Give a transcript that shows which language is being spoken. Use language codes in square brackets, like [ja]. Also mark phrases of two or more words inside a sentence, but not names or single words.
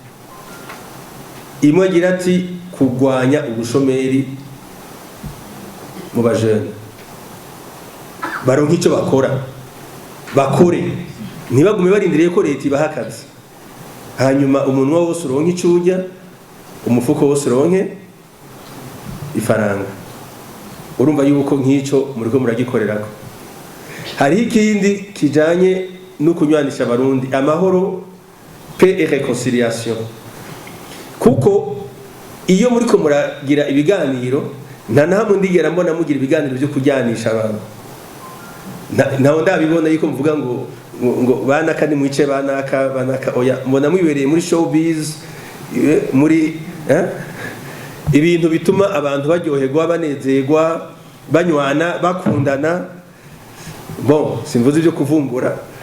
[rn] Imwe agira ati kurwanya ubushomeri mu bajene, baronka icyo bakore, ntibagume barindiriye ko leta ibaha akazi, hanyuma umunwa wose uronke icyo urya, umufuko wose uronke ifaranga. Urumva yuko nk'icyo muriko muragikorerako. Hariho ikindi kijanye no kunywanisha abarundi, amahoro, [fr] paix et réconciliation. [rn] Kuko iyo muriko muragira ibiganiro, nta nahamwe ndigera mbona mugira ibiganiro byo kujyanisha abantu. Naho ndabibona yuko mvuga ngo banaka ni mwice banaka oya, mbona mwibereye muri showbiz, muri ibintu bituma abantu baryoherwa, banezerwa, banywana bakundana bon simvuze ibyo kuvumbura